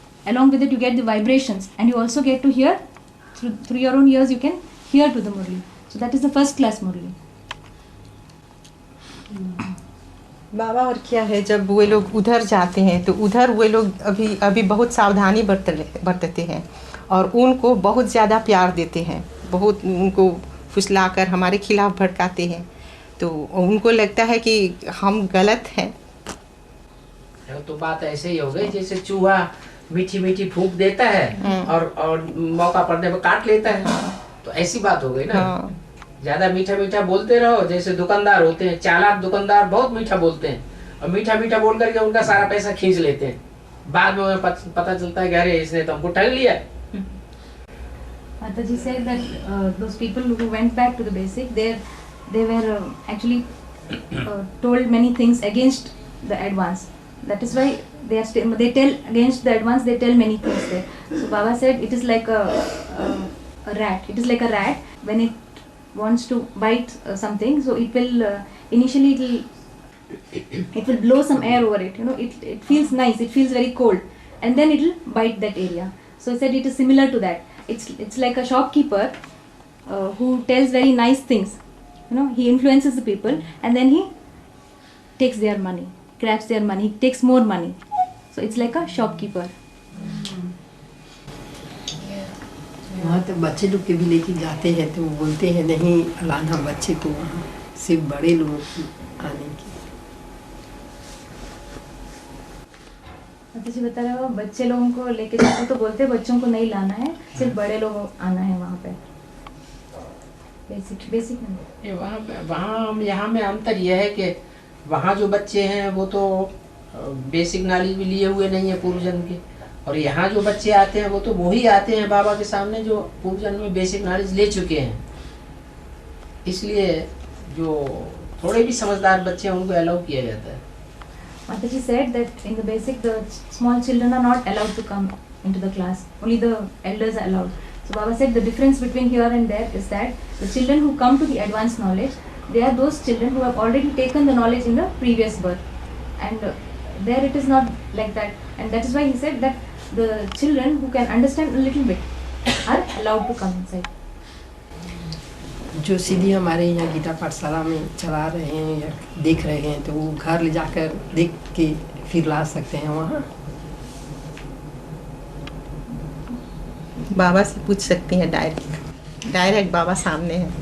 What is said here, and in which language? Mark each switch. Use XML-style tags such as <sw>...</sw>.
<en>Along with it you get the vibrations, and you also get to hear through your own ears, you can hear to the murli. So that is the 1st class murli.</en> <hi>बाबा और क्या है, जब वे लोग उधर जाते हैं तो उधर वे लोग अभी बहुत सावधानी बरतते हैं और उनको बहुत ज़्यादा प्यार देते हैं, बहुत उनको फुसलाकर हमारे खिलाफ भड़काते हैं, तो उनको लगता है कि हम गलत हैं। तो बात ऐसे ही हो गई जैसे चूहा मीठी मीठी फूंक देता है और मौका पड़ने पर काट लेता है, तो ऐसी बात हो गई ना। ज्यादा मीठा मीठा बोलते रहो, जैसे दुकानदार होते हैं, चालाक दुकानदार बहुत मीठा बोलते हैं और मीठा मीठा बोल करके उनका सारा पैसा खींच लेते हैं, बाद में पता चलता है कि अरे इसने तो हमको ठग लिया।</hi> <en>Mataji said that those people who went back to the basic, they were actually told many things against the advance. That is why they tell against the advance. They tell many things there. So Baba said it is like a rat. It is like a rat when it wants to bite something. So it will initially it will blow some air over it. You know, it feels nice. It feels very cold, and then it will bite that area. So he said it is similar to that. It's like a shopkeeper who tells very nice things. You know, he influences the people and then he takes their money. grabs their money, he takes more money. So it's like a shopkeeper.</en> <hi>वहाँ तो बच्चे लोग के भी लेके जाते हैं तो वो बोलते हैं नहीं लाना बच्चे को वहाँ, सिर्फ बड़े लोगों की आने की। जी बता रहे हो बच्चे लोगों को लेके जाते तो बोलते हैं बच्चों को नहीं लाना है, सिर्फ बड़े लोग आना है वहाँ पे। बेसिक नहीं। ये वहाँ यहाँ में अंतर यह है कि वहाँ जो बच्चे हैं वो तो बेसिक नॉलेज भी लिए हुए नहीं है पूर्व जन्म के, और यहाँ जो बच्चे आते हैं वो तो वही आते हैं बाबा के सामने जो पूर्व जन्म में बेसिक नॉलेज ले चुके हैं। इसलिए जो थोड़े भी समझदार बच्चे हैं उनको अलाउ किया जाता है।</hi> <en>Mataji said that in the basic the small children are not allowed to come into the class, only the elders are allowed. So Baba said the difference between here and there is that the children who come to the advanced knowledge, they are those children who have already taken the knowledge in the previous birth, and there it is not like that, and that is why he said that the children who can understand a little bit are allowed to come inside.</en> <hi>जो सीधी हमारे यहाँ गीता पाठशाला में चला रहे हैं या देख रहे हैं तो वो घर ले जाकर देख के फिर ला सकते हैं वहाँ। बाबा से पूछ सकती हैं डायरेक्ट बाबा सामने है।</hi>